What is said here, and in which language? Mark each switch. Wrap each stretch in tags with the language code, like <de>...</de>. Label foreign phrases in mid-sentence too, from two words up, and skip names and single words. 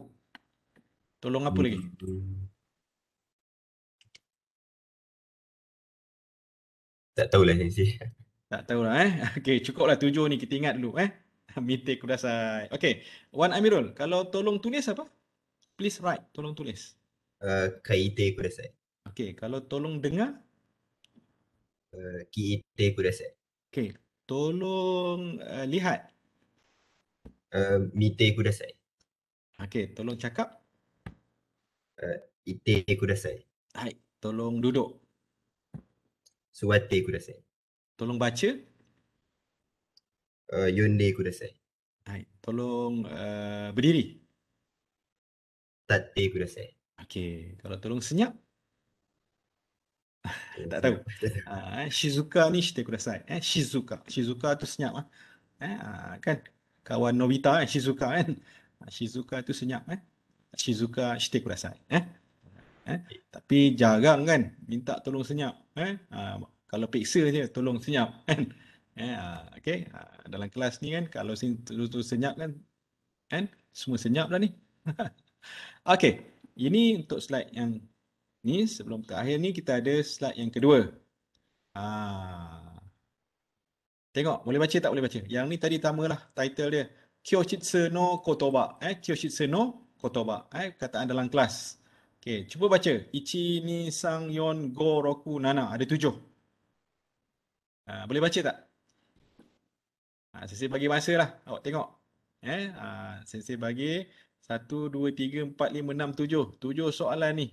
<ms>Tolong apa lagi? Tak tahulah sensei. Tak tahulah Okey, cukuplah 7 ni kita ingat dulu</ms> <ja>見てください.</ja> <ms>Okey, Wan Amirul, kalau tolong tulis apa?</ms> <en>Please write,</en> <ms>tolong tulis.</ms> <ja>書いてください.</ja> <ms>Okey, kalau tolong dengar?</ms> <ja>聞いてください.</ja> <ms>Okey, tolong lihat?</ms> <ja>見てください.</ja> <ms>Okey, tolong cakap?</ms> <ja>言ってください.</ja> <ms>Hai, tolong duduk.</ms> <ja>座ってください.</ja> <ms>Tolong baca?</ms> <ja>読んでください.</ja> <ms>Hai, tolong berdiri.</ms> <ja>立ってください.</ja> <ms>Okey, kalau tolong senyap? Tak tahu.</ms> <ja>静かにしてください。静か.</ja> <ms>Shizuka tu senyap kan? Kawan Nobita Shizuka kan?</ms> <ja>Shizuka</ja> <ms>tu senyap</ms> <ja>静かしてください.</ja> <ms>Tapi jarang kan minta tolong senyap. Kalau peksa je tolong senyap kan? Okey, dalam kelas ni kan kalau tu senyap kan semua senyap dah ni. Okey, ini untuk slide yang ni. Sebelum terakhir ni kita ada slide yang kedua. Tengok, boleh baca tak? Boleh baca. Yang ni tadi tamalah title dia.</ms> <ja>教室の言葉。教室の言葉.</ja> <ms>Kataan dalam kelas. Okey, cuba baca.</ms> <ja>一、二、三、四、五、六、七.</ja> <ms>Ada 7. Boleh baca tak? Sensei bagi masa lah. Awak tengok. Sensei bagi 1, 2, 3, 4, 5, 6, 7. 7 soalan ni.</ms>